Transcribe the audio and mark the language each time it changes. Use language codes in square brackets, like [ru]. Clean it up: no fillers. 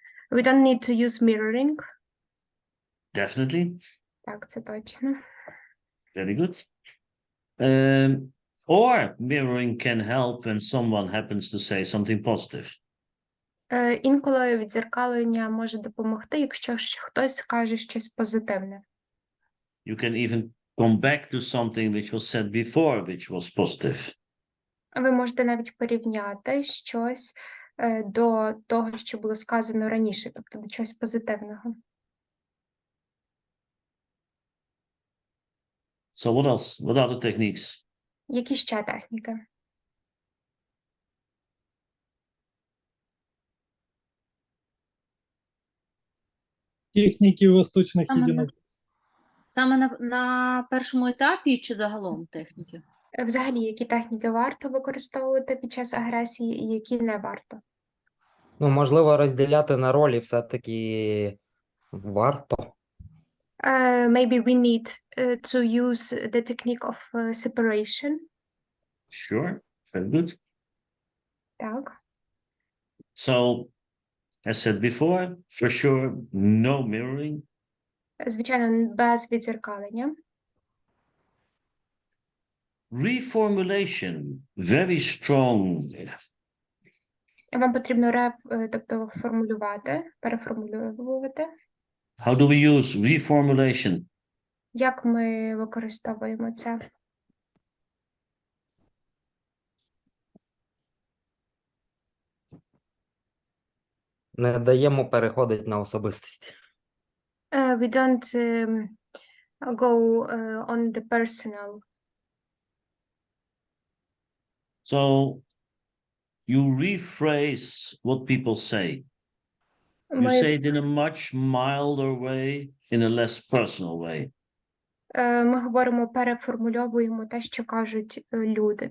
[en] We don't need to use mirroring. Definitely. [uk] Так, це точно. [en] Very good. Or mirroring can help when someone happens to say something positive. [uk] Інколи віддзеркалення може допомогти, якщо хтось скаже щось позитивне. [en] You can even come back to something which was said before, which was positive. [uk] Ви можете навіть порівняти щось до того, що було сказано раніше, тобто до чогось позитивного. [en] So what else? What are the techniques? [uk] Які ще техніки? [ru] Техники восточных Ага. единоборств. [uk] Саме на першому етапі чи загалом техніки? Взагалі, які техніки варто використовувати під час агресії і які не варто? Ну, можливо, розділяти на ролі все-таки варто. [en] Maybe we need to use the technique of separation. Sure, very good. [uk] Так. [en] So, as said before, for sure, no mirroring. [uk] Звичайно, без відзеркалення. [en] Reformulation, very strong. [uk] Вам потрібно тобто формулювати, переформулювати. [en] How do we use reformulation? [uk] Як ми використовуємо це? Не даємо переходити на особистості. [en] We don't go on the personal. So, you rephrase what people say. You say it in a much milder way, in a less personal way. [uk] Ми говоримо, переформульовуємо те, що кажуть люди.